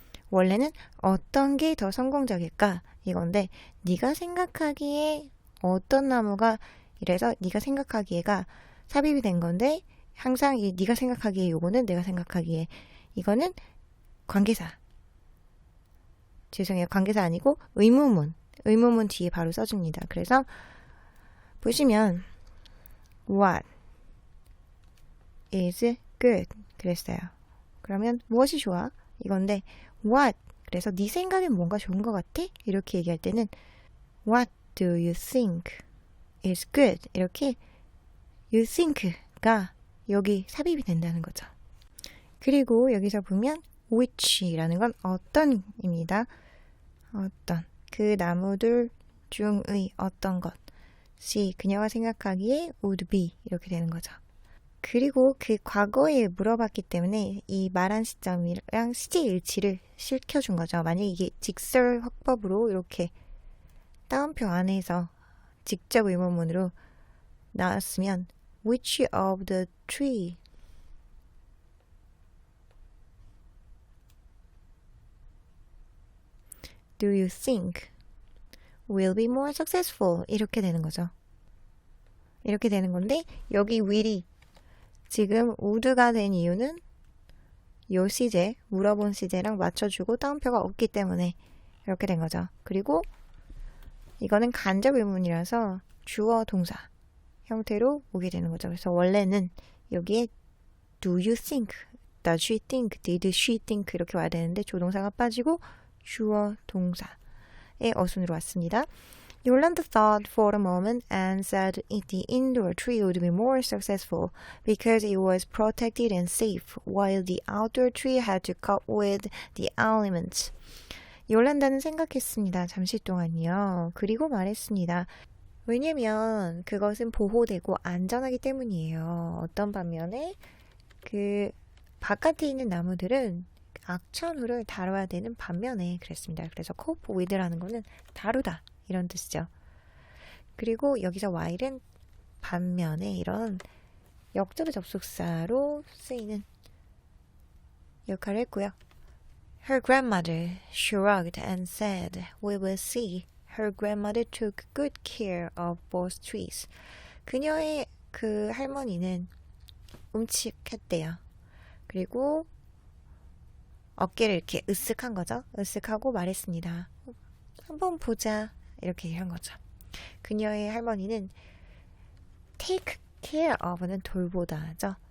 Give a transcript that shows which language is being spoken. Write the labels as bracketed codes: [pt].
[ko] 원래는 어떤 게 더 성공적일까? 이건데 네가 생각하기에 어떤 나무가 이래서 네가 생각하기에가 삽입이 된 건데 항상 네가 생각하기에 요거는 내가 생각하기에 이거는 관계사. 죄송해요. 관계사 아니고 의문문. 의문문 뒤에 바로 써줍니다. 그래서 보시면 [en] What is good? [ko] 그랬어요. 그러면 무엇이 좋아? 이건데 What? 그래서 네 생각엔 뭔가 좋은 것 같아? 이렇게 얘기할 때는 [en] What do you think is good? [ko] 이렇게 you think가 여기 삽입이 된다는 거죠. 그리고 여기서 보면 which라는 건 어떤입니다. 어떤 그 나무들 중의 어떤 것이 그녀가 생각하기에 would be 이렇게 되는 거죠. 그리고 그 과거에 물어봤기 때문에 이 말한 시점이랑 시제 일치를 시켜준 거죠. 만약에 이게 직설 확법으로 이렇게 따옴표 안에서 직접 의문문으로 나왔으면 [en] which of the three do you think will be more successful? [ko] 이렇게 되는 거죠. 이렇게 되는 건데 여기 will이 지금 would가 된 이유는 요 시제, 물어본 시제랑 맞춰주고 따옴표가 없기 때문에 이렇게 된 거죠. 그리고 이거는 간접 의문이라서 주어 동사 형태로 오게 되는 거죠. 그래서 원래는 여기에 [en] do you think, does she think, [ko] did she think 이렇게 와야 되는데 조동사가 빠지고 주어 동사의 어순으로 왔습니다. [en] Yolanda thought for a moment and said the indoor tree would be more successful because it was protected and safe, while the outdoor tree had to cope with the elements. [ko] 요란다는 생각했습니다. 잠시 동안요. 그리고 말했습니다. 왜냐면 그것은 보호되고 안전하기 때문이에요. 어떤 반면에 그 바깥에 있는 나무들은 악천후를 다뤄야 되는 반면에 그랬습니다. 그래서 cope with라는 거는 다루다 이런 뜻이죠. 그리고 여기서 while은 반면에 이런 역접의 접속사로 쓰이는 역할을 했고요. [en] Her grandmother shrugged and said, "We will see." Her grandmother took good care of both trees. [ko] 그녀의 그 할머니는 움직했대요. 그리고 어깨를 이렇게 으쓱한 거죠. 으쓱하고 말했습니다. 한번 보자. 이렇게 한 거죠. 그녀의 할머니는 take care of는 돌보다죠.